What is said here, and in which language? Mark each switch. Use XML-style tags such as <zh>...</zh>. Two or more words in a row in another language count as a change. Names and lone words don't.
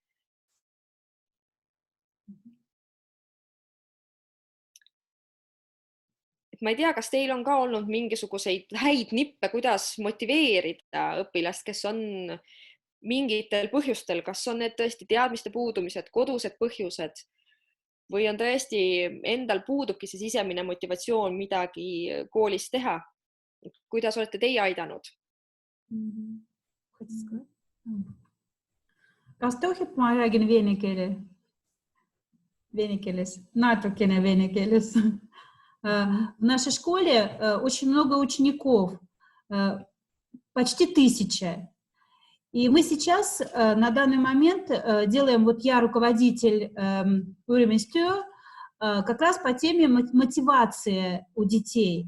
<et>Ma ei tea, kas teil on ka olnud mingisuguseid häid nippe, kuidas motiveerida õpilast, kes on mingitel põhjustel, kas on need tõesti teadmiste puudumised, kodused põhjused või on tõesti endal puudubki see sisemine motivatsioon midagi koolis teha. Kuidas olete teie aidanud? Kas tohib ma räägin vene keeles? Natukene vene keeles.</et> <ru>В нашей школе очень много учеников, почти 1000. И мы сейчас на данный момент делаем, вот я руководитель уровень СТО, как раз по теме мотивации у детей.</ru>